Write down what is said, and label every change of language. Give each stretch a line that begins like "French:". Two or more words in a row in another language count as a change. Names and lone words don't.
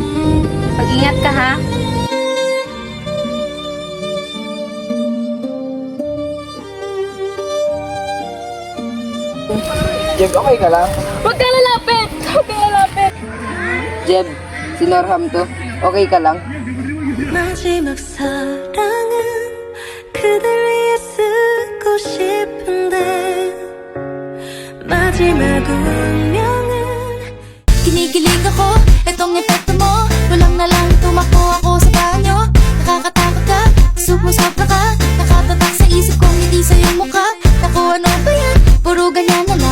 Filipino: Mag-ingat ka ha. Jeb, okay ka lang? Huwag kang lalapit! Huwag kang lalapit! Jeb, si Norham to. Okay ka lang?
Korean: 마지막 사랑은 그댈 위해 쓰고 싶은데 마지막 운명은
Filipino: Kinikilig ako, itong epekto mo Kulang na lang tumakbo ako sa banyo Nakakatakot ka, sumusobra ka Nakatatak sa isip kong hindi sa'yo mukha Naku, ano ba yan? Puro ganyan